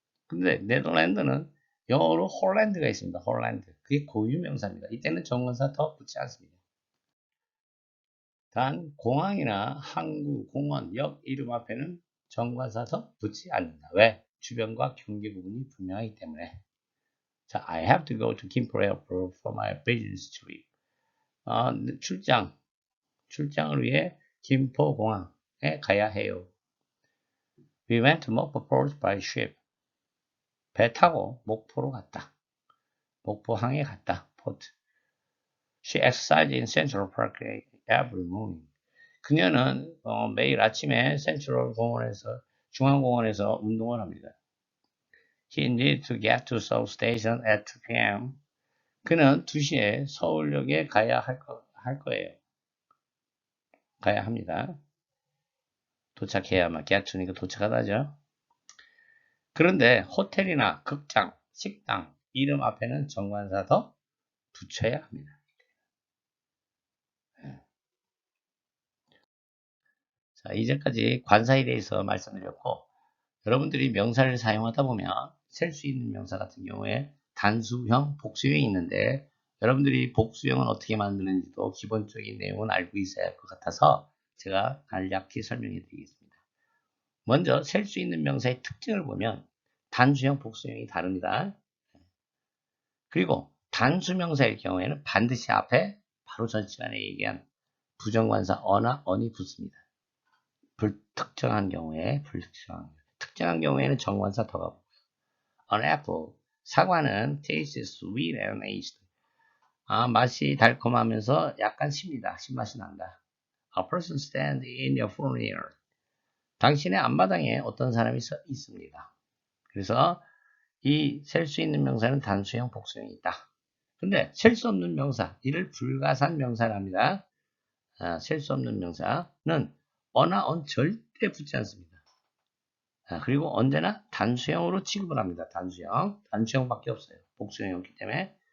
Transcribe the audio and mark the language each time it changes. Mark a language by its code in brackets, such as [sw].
[ko] 근데 네덜란드는 영어로 홀란드가 있습니다. 홀란드. 그게 고유명사입니다. 이때는 정관사 더 붙지 않습니다. 단 공항이나 항구, 공원, 역 이름 앞에는 정관사 더 붙지 않는다. 왜? 주변과 경계 부분이 분명하기 때문에. [en] 자, I have to go to Gimpo Airport for my business trip. [ko] 출장을 위해 김포 공항에 가야 해요. [en] We went to Mokpo Port by ship. [ko] 배 타고 목포로 갔다. 목포항에 갔다. 포트. [en] She exercised in Central Park every morning. [ko] 그녀는 매일 아침에 센트럴 공원에서 중앙공원에서 운동을 합니다. [en] He needed to get to Seoul Station at 2 p.m. [ko] 그는 2시에 서울역에 가야 할 거예요. 가야 합니다. 도착해야만 get to니까 도착하다죠. 그런데 호텔이나 극장, 식당 이름 앞에는 정관사 더 붙여야 합니다. 자, 이제까지 관사에 대해서 말씀드렸고 여러분들이 명사를 사용하다 보면 셀 수 있는 명사 같은 경우에 단수형, 복수형이 있는데 여러분들이 복수형은 어떻게 만드는지도 기본적인 내용은 알고 있어야 할 것 같아서 제가 간략히 설명해 드리겠습니다. 먼저 셀 수 있는 명사의 특징을 보면 단수형, 복수형이 다릅니다. 그리고 단수명사일 경우에는 반드시 앞에 바로 전 시간에 얘기한 부정관사 어나 언이 붙습니다. 불특정한 경우에 특정한 경우에는 정관사 더가 붙고요. [en] An apple, [ko] 사과는 [en] tastes sweet and aged. [ko] 맛이 달콤하면서 약간 씁니다. 신맛이 난다. [en] A person stands in your front yard. [ko] 당신의 앞마당에 어떤 사람이 서 있습니다. 그래서 이 셀 수 있는 명사는 단수형, 복수형이 있다. 근데 셀 수 없는 명사, 이를 불가산 명사랍니다. 셀 수 없는 명사는 어나 on 절대 붙지 않습니다. 그리고 언제나 단수형으로 취급을 합니다. 단수형밖에 없어요. 복수형이었기 때문에.